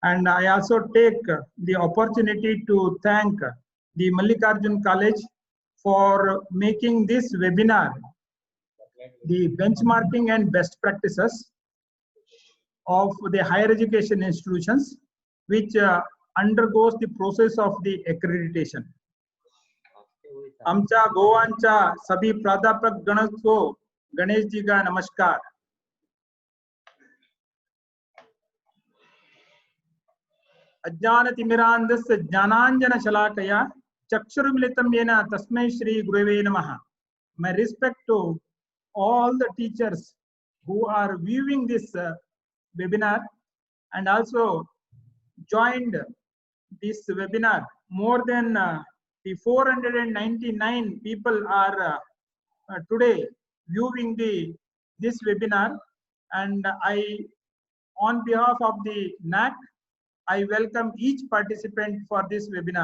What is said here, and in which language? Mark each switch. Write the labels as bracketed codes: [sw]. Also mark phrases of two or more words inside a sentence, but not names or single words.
[en] And I also take the opportunity to thank the Mallikarjun College for making this webinar, the benchmarking and best practices of the higher education institutions, which undergoes the process of the accreditation. [mr] आमच्या गोवांच्या [hi] सभी प्राध्यापक गण को गणेश जी का नमस्कार. [sa] अज्ञानतिमिरान्धस्य ज्ञानाञ्जनशलाकया चक्षुरुमिलितं येन तस्मै श्री गुरवे नमः. [en] My respect to all the teachers who are viewing this webinar and also joined this webinar. More than the 499 people are today viewing this webinar, and on behalf of the NAC, I welcome each participant for this webinar.